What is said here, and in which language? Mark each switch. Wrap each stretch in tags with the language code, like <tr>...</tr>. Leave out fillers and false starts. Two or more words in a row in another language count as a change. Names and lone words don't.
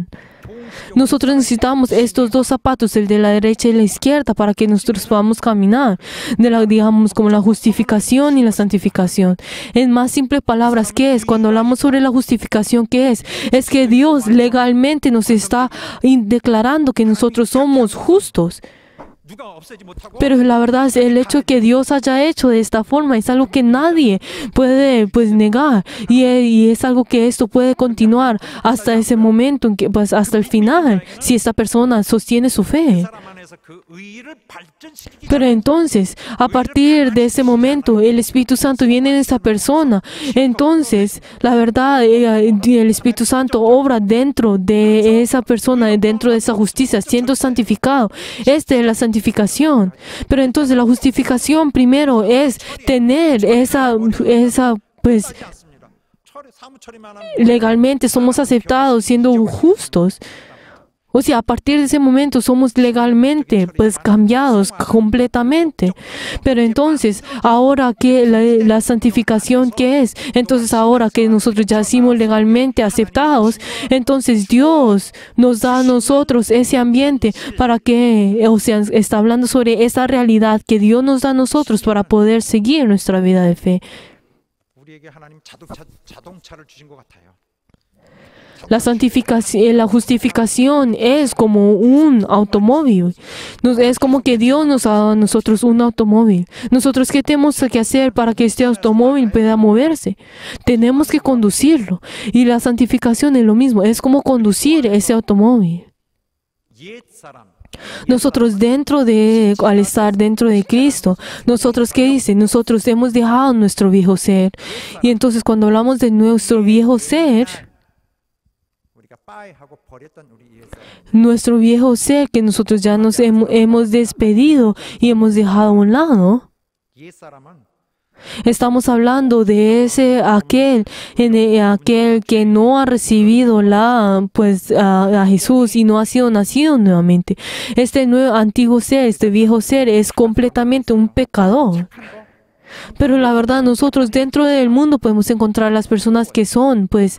<es>Nosotros necesitamos estos dos zapatos, el de la derecha y la izquierda, para que nosotros podamos caminar, digamos, como la justificación y la santificación. En más simples palabras, ¿qué es? Cuando hablamos sobre la justificación, ¿qué es? Es que Dios legalmente nos está declarando que nosotros somos justos.</es> <ko>누가 없애지 못하고</ko> <es>Pero la verdad es el hecho que Dios haya hecho de esta forma es algo que nadie puede pues negar y es algo que esto puede continuar hasta ese momento, en que, pues hasta el final, si esta persona sostiene su fe.</es> <ko>사람 안에서 그 의를 발전시키기</ko> <es>Pero entonces, a partir de ese momento, el Espíritu Santo viene en esa persona. Entonces, la verdad, el Espíritu Santo obra dentro de esa persona, dentro de esa justicia, siendo santificado. Esta es la santificación. Pero entonces, la justificación primero es tener esa pues,</es> <ko>하지 않습니다. 사무 처리만 하면</ko> <es>legalmente somos aceptados siendo justos. O sea, a partir de ese momento somos legalmente pues cambiados completamente. Pero entonces, ahora que la santificación ¿qué es? Entonces ahora que nosotros ya somos legalmente aceptados, entonces Dios nos da a nosotros ese ambiente para que, o sea, está hablando sobre esa realidad que Dios nos da a nosotros para poder seguir nuestra vida de fe.</es> <ko>우리에게 하나님 자동차를 주신 것 같아요.</ko> <es>La justificación es como un automóvil. Es como que Dios nos ha dado a nosotros un automóvil. Nosotros, ¿qué tenemos que hacer para que este automóvil pueda moverse? Tenemos que conducirlo. Y la santificación es lo mismo. Es como conducir ese automóvil.</es> <ko>옛 사람</ko> <es>Nosotros al estar dentro de Cristo, nosotros, ¿qué dice? Nosotros hemos dejado nuestro viejo ser. Y entonces cuando hablamos de nuestro viejo ser,</es> <ko>우리가 빠이하고 버렸던 우리 옛 사람</ko> <es>nuestro viejo ser que nosotros ya nos hemos despedido y hemos dejado a un lado,</es> <ko>옛 사람은</ko> <es>estamos hablando de aquel que no ha recibido a Jesús y no ha sido nacido nuevamente. Este antiguo ser, este viejo ser es completamente un pecador. Pero la verdad, nosotros dentro del mundo podemos encontrar las personas que son,</es>